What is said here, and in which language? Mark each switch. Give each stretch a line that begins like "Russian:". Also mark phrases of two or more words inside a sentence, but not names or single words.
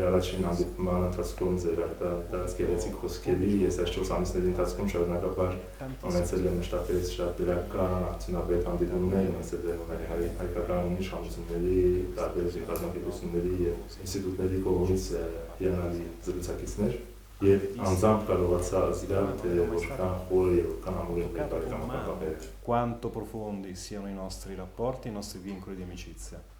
Armenian: առաջին հանդիպման ընթացքում ձեր արտադրած գեղեցիկ խոսքերի ես այս 4 ամիսների ընթացքում շարունակաբար ունեցել եմ շտապից շատ դրական արդյունավետ հանդիպումներ ունեցել եմ հայկական իշխանությունների տարբեր զինվորների եւ ինստիտուտների կողմից հիանալի զրուցակիցներ եւ անձամբ կարողացա զգալ թե որքան խոր եւ որքան ամուր են մեր բարեկամական կապերը
Italian: quanto profondi siano i nostri rapporti, i nostri vincoli di amicizia.